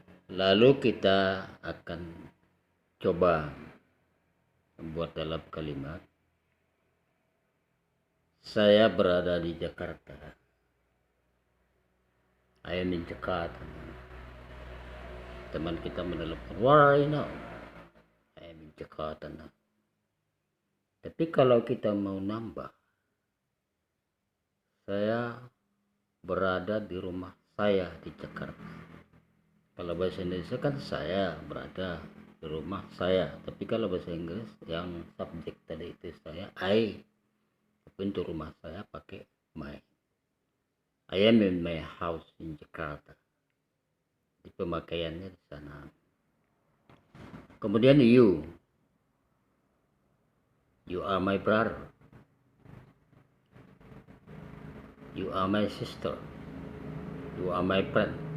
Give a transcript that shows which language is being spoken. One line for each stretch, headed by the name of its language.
Indonesian: Lalu kita akan coba membuat dalam kalimat. Saya berada di Jakarta.
English: I am in Jakarta.
Indonesian: Teman kita menelepon,
English: where are you now? I am in Jakarta now.
Indonesian: Tapi kalau kita mau nambah, saya berada di rumah saya di Jakarta. Kalau bahasa Indonesia kan saya berada di rumah saya. Tapi kalau bahasa Inggris yang subjek tadi itu saya, I. Tapi untuk rumah saya pakai my.
English: I am in my house in Jakarta.
Indonesian: Di pemakaiannya di sana. Kemudian you.
English: You are my brother. You are my sister. You are my friend.